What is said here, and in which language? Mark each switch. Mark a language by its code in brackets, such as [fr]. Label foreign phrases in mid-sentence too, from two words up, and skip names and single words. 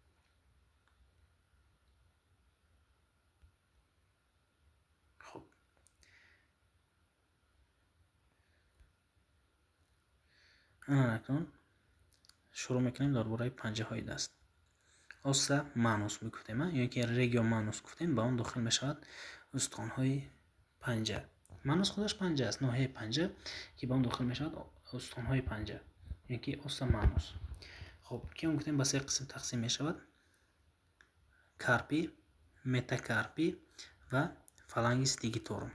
[fa] خب اکنون شروع میکنیم درباره پنجه های دست. [la] ossa manus [tg] мегуфтем ё ки [la] regio manus [tg] гуфтем, ба он дохил мешавад устхонҳои панҷа. манус худаш панҷа аст, ноҳияи панҷа ки ба он дохил мешавад устхонҳои панҷа ё ки [la] ossa manus. [tg] хоб ки он гуфтем ба се қисм тақсим мешавад: карпи, метакарпи ва [la] phalanges digitorum.